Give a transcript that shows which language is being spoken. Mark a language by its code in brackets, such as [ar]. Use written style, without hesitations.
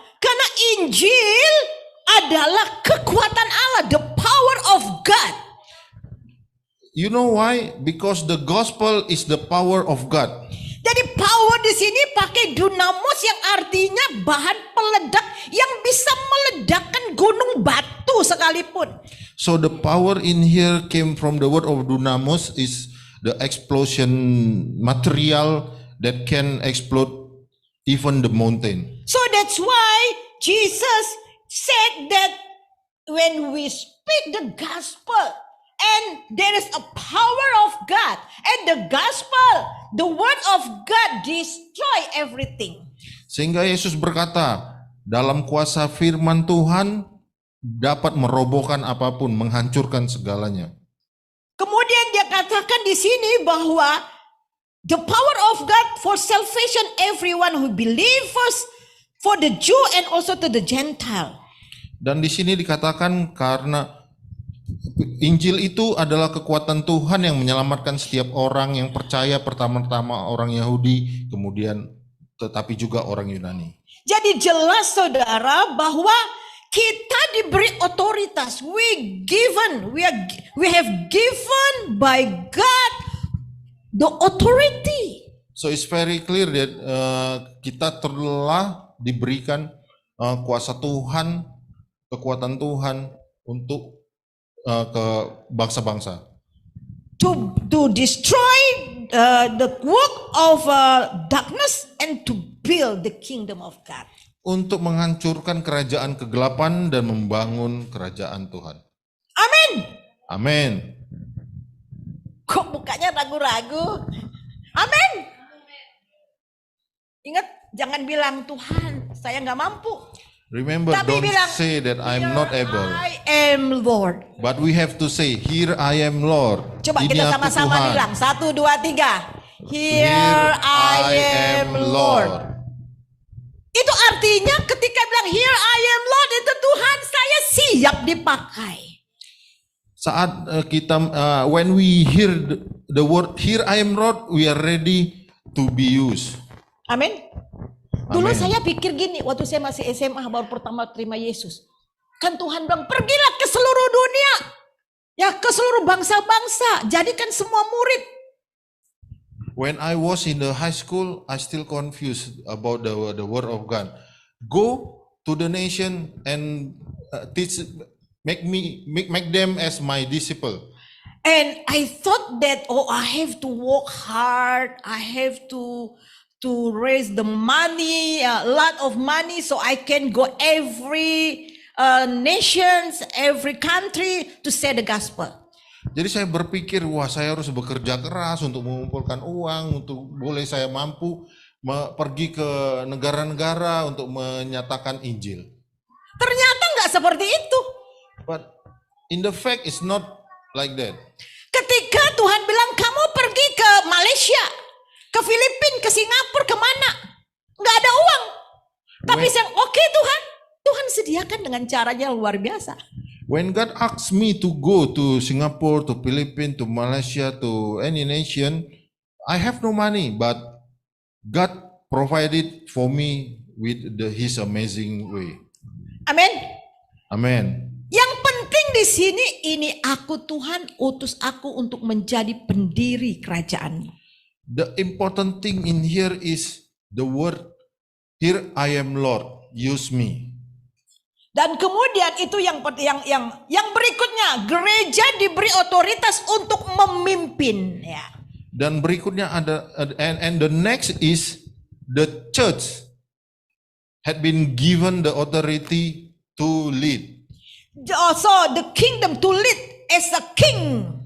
[id] Karena Injil adalah kekuatan Allah, [en] the power of God. You know why? Because the gospel is the power of God. [id] Jadi power di sini pakai dunamos yang artinya bahan peledak yang bisa meledakkan gunung batu sekalipun. [en] So the power in here came from the word of dunamos, is the explosion material that can explode even the mountain. So that's why Jesus said that when we speak the gospel and there is a power of God and the gospel, the word of God destroy everything. [id] Sehingga Yesus berkata, dalam kuasa firman Tuhan dapat merobohkan apapun, menghancurkan segalanya. Kemudian dia katakan di sini bahwa [en] the power of God for salvation everyone who believes, first for the Jew and also to the Gentile. [id] Dan di sini dikatakan karena Injil itu adalah kekuatan Tuhan yang menyelamatkan setiap orang yang percaya, pertama-tama orang Yahudi, kemudian tetapi juga orang Yunani. Jadi jelas saudara bahwa kita diberi otoritas. [en] We have given by God the authority. So it's very clear that [id] kita telah diberikan kuasa Tuhan, kekuatan Tuhan untuk ke bangsa-bangsa. [en] To destroy the work of darkness and to build the kingdom of God. [id] Untuk menghancurkan kerajaan kegelapan dan membangun kerajaan Tuhan. Amin. Amin. Kok mukanya ragu-ragu? Amin. Ingat, jangan bilang Tuhan, saya nggak mampu. [en] Remember, [id] Tapi [en] don't [id] bilang, [en] say that I'm not able. I am Lord. But we have to say, here I am Lord. [id] Coba Ini kita aku sama-sama Tuhan. bilang, 1, 2, 3. [en] Here I am Lord. [id] Itu artinya ketika bilang [en] here I am Lord, [id] itu Tuhan saya siap dipakai. Saat [en] when we hear the word here I am Lord, we are ready to be used. [id] Amin. Dulu Amin. saya pikir gini, waktu saya masih SMA baru pertama terima Yesus. Kan Tuhan bilang, pergilah ke seluruh dunia. Ya, ke seluruh bangsa-bangsa. Jadikan semua murid. [en] When I was in the high school, I still confused about the word of God. Go to the nation and teach, make them as my disciple. And I thought that, I have to work hard. I have to raise the money, a lot of money, so I can go every nations, every country to say the gospel. [id] Jadi saya berpikir, wah saya harus bekerja keras untuk mengumpulkan uang, untuk boleh saya mampu pergi ke negara-negara untuk menyatakan Injil. Ternyata nggak seperti itu. [en] But in the fact it's not like that. [id] Ketika Tuhan bilang kamu pergi ke Malaysia, ke Filipina, ke Singapura, kemana? Nggak ada uang. Tapi saya oke Tuhan sediakan dengan caranya luar biasa. [en] When God asked me to go to Singapore, to Philippines, to Malaysia, to any nation, I have no money, but God provided for me with His amazing way. [id] Amin. [en] Amen. [id] Yang penting di sini, ini aku Tuhan utus aku untuk menjadi pendiri kerajaan. [en] The important thing in here is the word, here I am Lord, use me. [id] Dan kemudian itu yang berikutnya, gereja diberi otoritas untuk memimpin, ya. Dan berikutnya ada [en] and the next is the church had been given the authority to lead. So the kingdom to lead as a king.